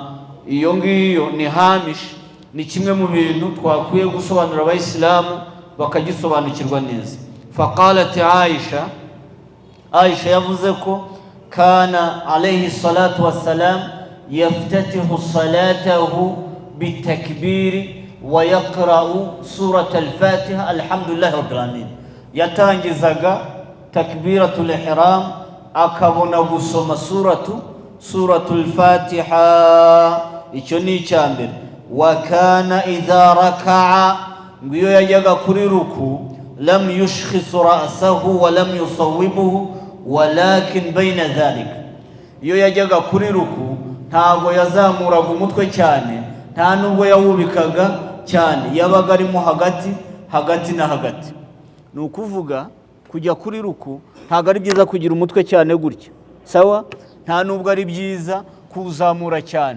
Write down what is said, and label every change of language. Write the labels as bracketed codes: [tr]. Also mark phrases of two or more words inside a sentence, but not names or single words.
[rw] Iyo ngiyo ni hamish, ni kimwe mu bintu twakwiye gusobanura abayisilamu bakagisobanukirwa neza. [ar] فقالت عائشة [rw] yavuze ko [ar] كان عليه الصلاة والسلام يفتتح صلاته بالتكبير ويقرأ سورة الفاتحة الحمد لله رب العالمين, yatangizaga تكبيرة الإحرام [rw] akabona gusoma [ar] سورة الفاتحة. Icyo ni icyambere. وكان إذا ركع, [rw] ngiyo yajyaga kuri ruku, [ar] لم يشخص رأسه ولم يصوبه ولكن بين ذلك, [rw] iyo yajyaga kuri ruku ntago yazamuraga umutwe cyane, nta nubwo yawubikaga cyane, yabaga arimo hagati na hagati. Ni ukuvuga kujya kuri ruku ntago ari byiza kugira umutwe cyane gutya, sawa, nta nubwo ari byiza kuzamura cyane.